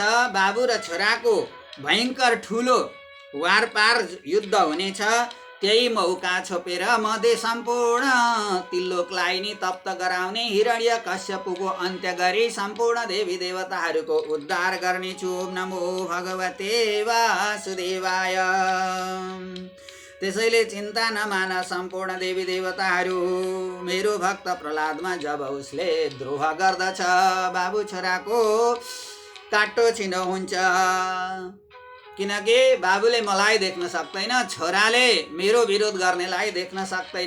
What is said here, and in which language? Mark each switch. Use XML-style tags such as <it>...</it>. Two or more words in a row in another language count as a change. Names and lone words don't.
<ne>बाबु र छोराको भयङ्कर ठुलो वारपार युद्ध हुनेछ, त्यही मौका छोपेर मधे सम्पूर्ण त्रिलोकलाई नि तप्त गराउने हिरण्यकश्यपुको अन्त्य गरी सम्पूर्ण देवी देवताहरूको उद्धार गर्नेछु।</ne> <sa>ओम नमो भगवते वासुदेवाय।</sa> <ne>त्यसैले चिन्ता नमान सम्पूर्ण देवी देवताहरू, मेरो भक्त प्रहलादमा जब उसले द्रोह गर्दछ, बाबु छोराको काटो छिनो हुन्छ, किनकि बाबुले मलाई देख्न सक्दैन, छोराले मेरो विरोध गर्नेलाई देख्न सक्दैन।</ne>